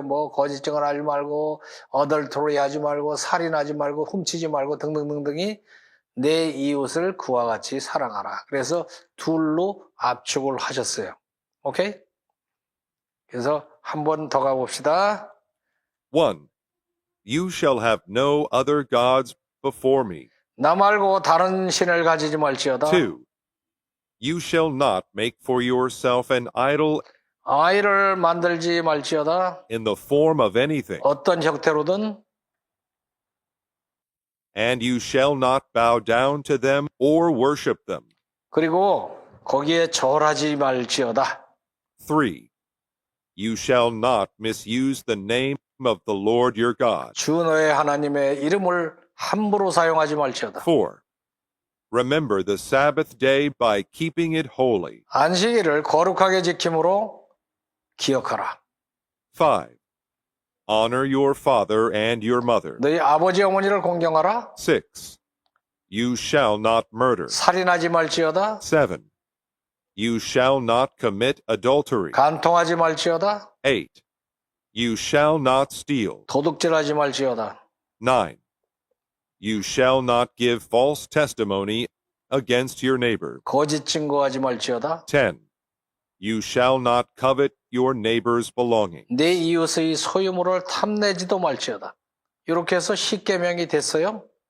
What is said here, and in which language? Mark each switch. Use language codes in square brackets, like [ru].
[ko] 뭐 거짓증을 하지 말고, 어덜토리 하지 말고, 살인하지 말고, 훔치지 말고 등등등등이 내 이웃을 그와 같이 사랑하라. 그래서 둘로 압축을 하셨어요. 오케이? 그래서 한 번 더 가봅시다. 1. [en] You shall have no other gods before me. [ko] 나 말고 다른 신을 가지지 말지어다. 2. [en] You shall not make for yourself an idol [ko] 아이를 만들지 말지어다. [en] in the form of anything, [ko] 어떤 형태로든. [en] and you shall not bow down to them or worship them. [ko] 그리고 거기에 절하지 말지어다. 3. [en] You shall not misuse the name of the Lord your God. [ko] 주 너의 하나님의 이름을 함부로 사용하지 말지어다. 4. [en] Remember the Sabbath day by keeping it holy. [ko] 안식일을 거룩하게 지킴으로 기억하라. 5. [en] Honor your father and your mother. [ko] 너희 아버지 어머니를 공경하라. [en] 6. You shall not murder. [ko] 살인하지 말지어다. 7. [en] You shall not commit adultery. [ko] 간통하지 말지어다. [en] 8. You shall not steal. [ko] 도둑질하지 말지어다. 9. [en] You shall not give false testimony against your neighbor. [ko] 거짓 증거하지 말지어다. 10. [en] You shall not covet your neighbor's belonging. [ko] 내 이웃의 소유물을 탐내지도 말지어다. 이렇게 해서 10계명이 됐어요.